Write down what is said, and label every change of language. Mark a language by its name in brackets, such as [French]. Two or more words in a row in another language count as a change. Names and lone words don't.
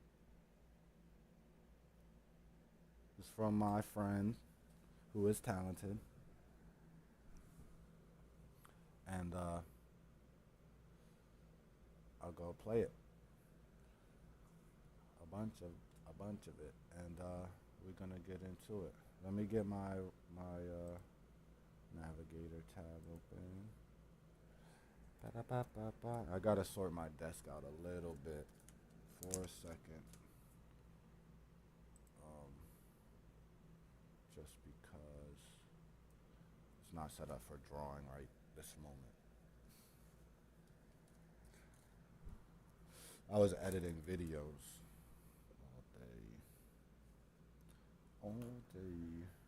[English] It's from my friend, who is talented, and I'll go play it. A bunch of it, and we're gonna get into it. Let me get my navigator tab open. Ba-da-ba-ba-ba. I gotta sort my desk out a little bit for a second, um, just because it's not set up for drawing right this moment. I was editing videos all day, all day.